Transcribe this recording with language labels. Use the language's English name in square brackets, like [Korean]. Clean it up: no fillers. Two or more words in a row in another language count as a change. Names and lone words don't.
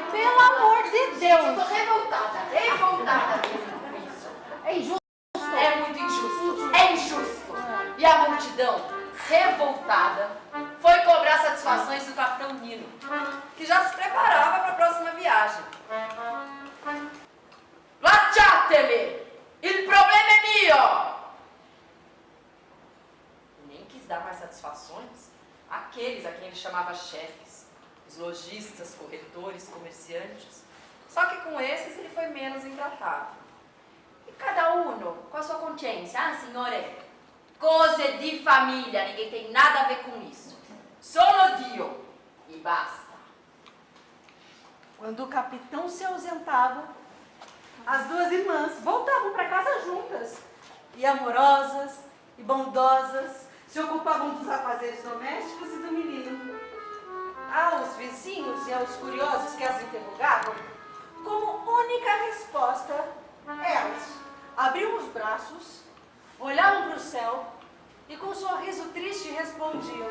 [Portuguese] Pelo amor de eu Deus! tô revoltada mesmo com isso. É injusto. É muito injusto. É injusto. E a multidão, revoltada, foi cobrar satisfações do capitão Nino, que já se preparava para a próxima viagem. [Italian] Lasciatemi! Il problema è mio! [Portuguese] Nem quis dar mais satisfações àqueles a quem ele chamava chefes, os lojistas, corretores, comerciantes. Só que com esses ele foi menos intratado. E cada um com a sua consciência, [Italian] signore, cose di famiglia, [Portuguese] ninguém tem nada a ver com isso. [Italian] Solo Dio e basta. [Portuguese] Quando o capitão se ausentava, as 2 irmãs voltavam para casa juntas. E amorosas e bondosas, se ocupavam dos afazeres domésticos e do menino. Aos vizinhos e aos curiosos que as interrogavam, como única resposta, elas abriam os braços, olhavam para o céu e com um sorriso triste respondiam: